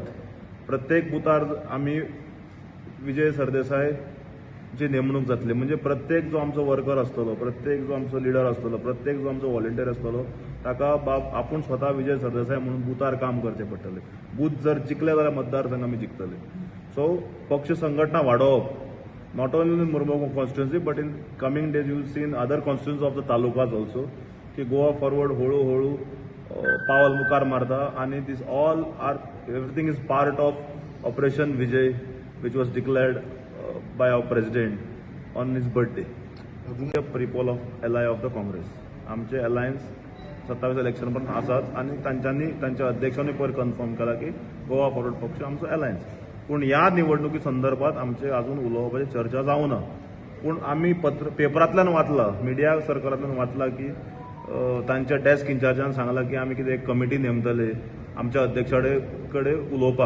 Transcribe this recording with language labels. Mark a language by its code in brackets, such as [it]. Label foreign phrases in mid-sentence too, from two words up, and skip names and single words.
[kok] प्रत्येक बुथार आमी विजय सरदेसाय जी नेमणूक जातली म्हणजे प्रत्येक जो आमचो वर्कर आसतलो प्रत्येक जो आमचो लिडर आसतलो प्रत्येक जो आमचो व्हॉलंटियर आसतलो ताका बाब आपूण स्वता विजय सरदेसाय म्हणून बुथार काम करचें पडटलें. बूथ जर जिखले जाल्यार मतदारसंघ आमी जिखतले. [en] सो [kok] पक्ष संघटना वाडोवप [en] not only in Mormugaon constituency but in coming days you will see in other constituencies of the talukas also ki Goa forward [kok] holu holu पावल मुखार मारता आणि [en] this all are everything is part of Operation Vijay which was declared by our president on his birthday. People of ally of the Congress [kok] आमचे alliance 27 इलेक्शन पर्यंत आसात आणि तांच्यांनी तांच्या अध्यक्षांनी पयर कन्फर्म केला की गोवा फॉरवर्ड पक्ष आमचो अलायन्स. पूण ह्या निवडणुकी संदर्भात आमचे अजून उलोवपाची चर्चा जावना. पूण आमी पेपरांतल्यान वाचला मिडिया सर्कलांतल्यान वाचला की तांच्या डेस्क इंचार्जान सांगला की आमी कितें एक कमिटी नेमतले आमच्या अध्यक्षा कडेन उलोवपाक.